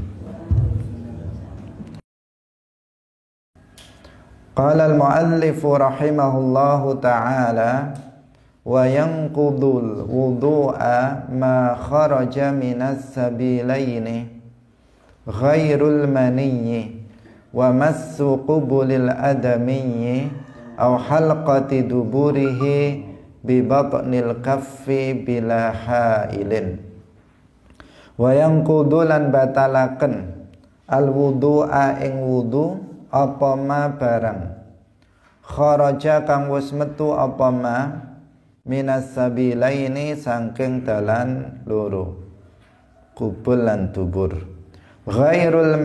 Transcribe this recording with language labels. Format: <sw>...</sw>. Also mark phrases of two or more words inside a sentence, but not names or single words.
<ar>قال المؤلف رحمه الله تعالى: وينقض الوضوء ما خرج من السبيلين غير المني ومس قبل الآدمي أو حلقة دبره ببطن الكف بلا حائل.</ar> <jv>وينقض lan batalaken al-wudu'a ing wudu apa ma barang kharaja kang wis metu apa</jv> <ar>ما من السبيلين</ar> <jv>saking dalan loro kubul lan dubur ghairul</jv>